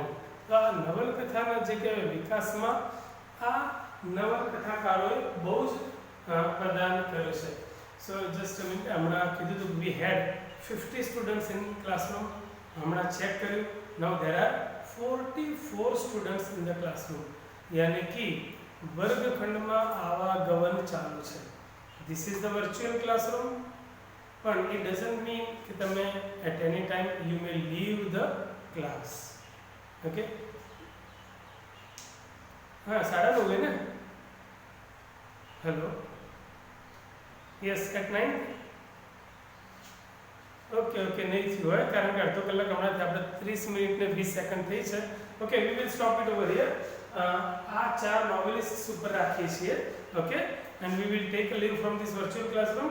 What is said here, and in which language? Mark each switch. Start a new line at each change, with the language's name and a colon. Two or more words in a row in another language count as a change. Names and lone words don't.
Gujarati: તો આ નવલકથાના જે કહેવાય વિકાસમાં આ નવલકથાકારોએ બહુ જ પ્રદાન કર્યું છે.
English: so just
Gujarati: હમણાં કીધું હતું
English: we had 50 students in classroom.
Gujarati: હમણાં ચેક કર્યું.
English: now there are 44 students in the classroom.
Hindi: यानी कि
Gujarati: वर्गखंडમાં આવાગમન ચાલુ છે.
English: This is the virtual classroom, but it doesn't mean कि તમે at any time you may leave the class.
Hindi: Okay? हाँ 9:30 है ना. हेलो.
English: yes at 9. okay okay
Gujarati: નહીં થયું હોય કારણ કે અડધો કલાક હમણાંથી આપણે 30 મિનિટ ને 20 સેકન્ડ થઈ છે.
English: okay we will stop it over here.
Gujarati: આ ચાર નોવેલિસ્ટ્સ ઉપર રાખીએ છીએ.
English: okay and we will take a leave from this virtual classroom.